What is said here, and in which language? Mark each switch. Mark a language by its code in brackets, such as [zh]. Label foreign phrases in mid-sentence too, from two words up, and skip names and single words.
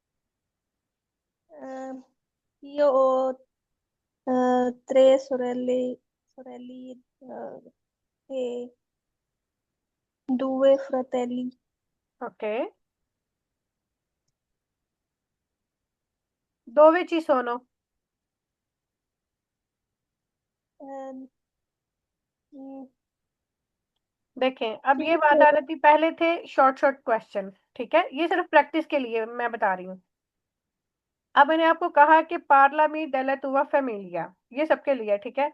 [it] Eh, io ho tre sorelle e due fratelli. ok, dove ci sono, Eh, mm, [ur] دیکھیں اب [it] ci [ur] یہ بات آ [it] sono [ur] رہی تھی، پہلے تھے [en] short short question, [ur] ٹھیک ہے، یہ صرف پریکٹس کے لیے میں بتا رہی ہوں. اب میں نے آپ کو کہا کہ [it] parlami della tua famiglia, [ur] یہ سب کے لیے، ٹھیک ہے.